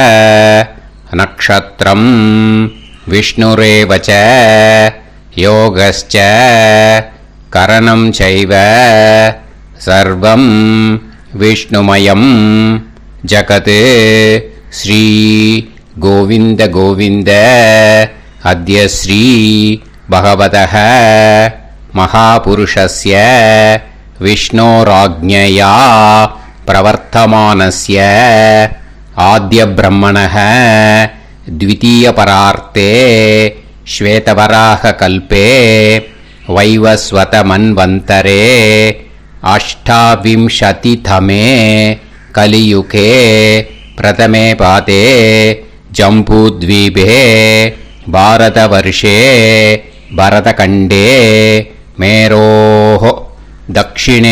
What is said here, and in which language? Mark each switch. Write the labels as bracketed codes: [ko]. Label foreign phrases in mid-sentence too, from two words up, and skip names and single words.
[sa] नक्षत्रं विष्णुरेवच योगश्च करणं चैव सर्वं विष्णुमयं जगत् श्री गोविन्द गोविन्द अद्य श्री भगवतः महापुरुषस्य विष्णोराज्ञया प्रवर्तमानस्य आद्य ब्रह्मणः द्वितीयपरार्ते श्वेतवराहकल्पे वैवस्वतमन्वन्तरे अष्टाविंशतितमे कलियुगे प्रथमे पादे जम्बूद्वीपे भारतवर्षे भरतखण्डे मेरोः दक्षिणे